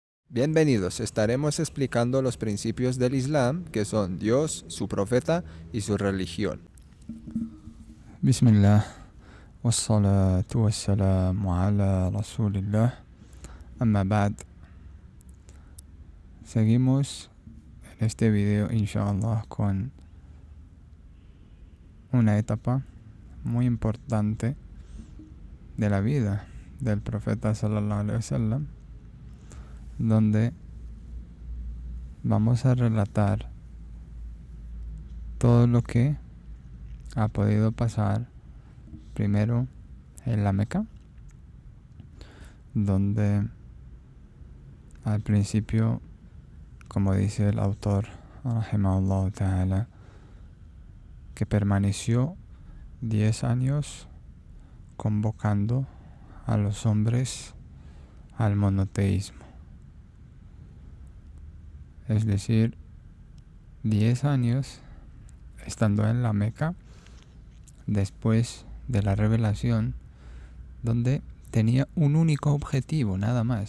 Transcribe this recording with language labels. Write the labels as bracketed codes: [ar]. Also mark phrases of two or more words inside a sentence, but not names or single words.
[es] Bienvenidos, estaremos explicando los principios del Islam, que son Dios, su profeta y su religión. [ar] بسم الله والصلاة والسلام على رسول الله أما بعد. [es] Seguimos en este video, inshallah, con una etapa muy importante de la vida del profeta [ar] صلى الله عليه وسلم, [es] donde vamos a relatar todo lo que ha podido pasar primero en la Meca, donde al principio, como dice el autor, [ar] رحمه الله تعالى, [es] que permaneció 10 años convocando a los hombres al monoteísmo. Es decir, 10 años estando en la Meca después de la revelación, donde tenía un único objetivo, nada más.